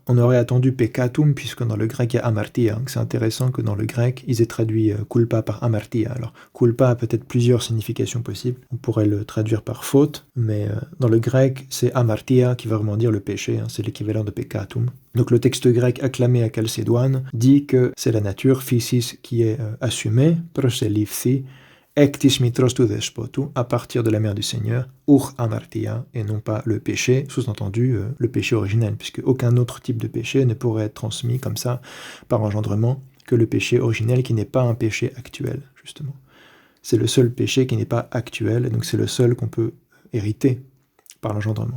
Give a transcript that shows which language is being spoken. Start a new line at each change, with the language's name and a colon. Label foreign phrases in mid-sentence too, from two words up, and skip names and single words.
French: On aurait attendu peccatum, puisque dans le grec il y a amartia. C'est intéressant que dans le grec ils aient traduit culpa par amartia. Alors culpa a peut-être plusieurs significations possibles, on pourrait le traduire par faute, mais dans le grec c'est amartia qui va vraiment dire le péché, c'est l'équivalent de peccatum. Donc le texte grec acclamé à Chalcédoine dit que c'est la nature,
Greek: physis,
French: qui est assumée,
Greek: προσληφθεῖσα ἐκ τῆς μητρὸς τοῦ δεσπότου,
French: à partir de la mère du Seigneur,
Greek: οὐχ ἁμαρτία,
French: et non pas le péché, sous-entendu le péché originel, puisque aucun autre type de péché ne pourrait être transmis comme ça, par engendrement, que le péché originel qui n'est pas un péché actuel, justement. C'est le seul péché qui n'est pas actuel, et donc c'est le seul qu'on peut hériter par l'engendrement.